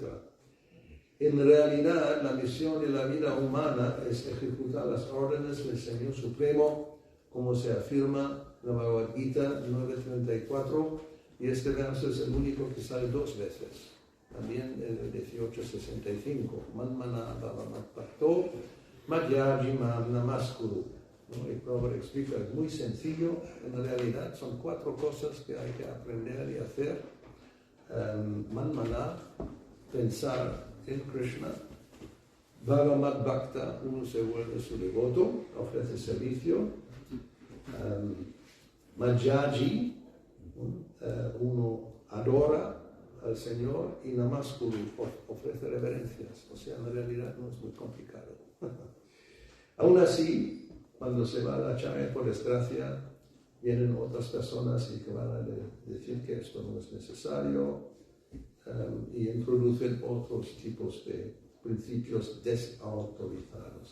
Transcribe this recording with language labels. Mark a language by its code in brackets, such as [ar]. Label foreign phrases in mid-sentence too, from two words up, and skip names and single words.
[es] En realidad, la misión de la vida humana es ejecutar las órdenes del Señor Supremo, como se afirma en la Bhagavad Gita 9.34, y este verso es el único que sale 2 veces. También en el 18.65. [sa] मन्मना भवमत् भक्तो मद्याजी मां नमस्कुरु. [es] Y Prabhupada explica, es muy sencillo, en realidad son 4 cosas que hay que aprender y hacer. Manmana, pensar en Krishna. [sa] भवमत् भक्त, [es] uno se vuelve su devoto, ofrece servicio. Madhyaji, uno adora al Señor, y namaskuru, ofrece reverencias. O sea, en realidad no es muy complicado. Aún así, cuando se va a la Acharya, por desgracia, vienen otras personas y que van a decir que esto no es necesario, y introducen otros tipos de principios desautorizados.